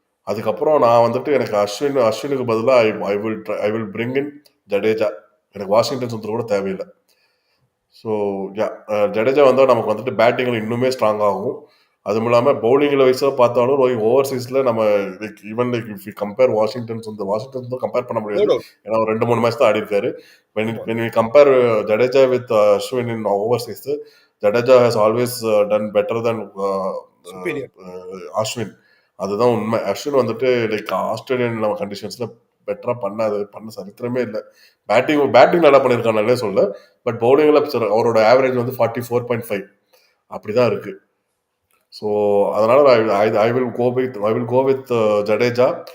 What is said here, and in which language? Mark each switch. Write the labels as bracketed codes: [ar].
[ta] அதுக்கப்புறம் நான் வந்துட்டு எனக்கு அஸ்வினுக்கு பதிலா [en] I will bring in [ta] Jadeja. எனக்கு வாஷிங்டன் சுந்தர் கூட தேவையில்லை. ஸோ யா, ஜடேஜா வந்தா நமக்கு வந்துட்டு பேட்டிங்ல இன்னுமே ஸ்ட்ராங் ஆகும். அதுவும் இல்லாம பவுலிங்ல வைஸா பார்த்தாலும் ஓவர்சீஸ்ல நம்ம [en] like even like if you compare [ta] Washington Sundar compare பண்ண [en] no [ta] முடியாது. டவுட். ஏன்னா ஒரு 2, 3 மேட்ச் தான் ஆடியிருக்காரு. ஆமா. [en] when we compare Jadeja with Ashwin in overseas, Jadeja has always done better than superior. [ta] Ashwin. அதுதான் உண்மை. அஸ்வின் வந்துட்டு லைக் ஆஸ்திரேலியன் கண்டிஷன்ஸ்ல பெட்டரா பண்ண சரித்திரமே இல்ல. பேட்டிங் நல்லா பண்ணியிருக்கான் நல்லவே சொல்ல. பட் பவுலிங்ல அவரோட ஆவரேஜ் வந்து 44.5 அப்படிதான் இருக்கு. [en] so [ta] அதனால [en] I will go with Jadeja.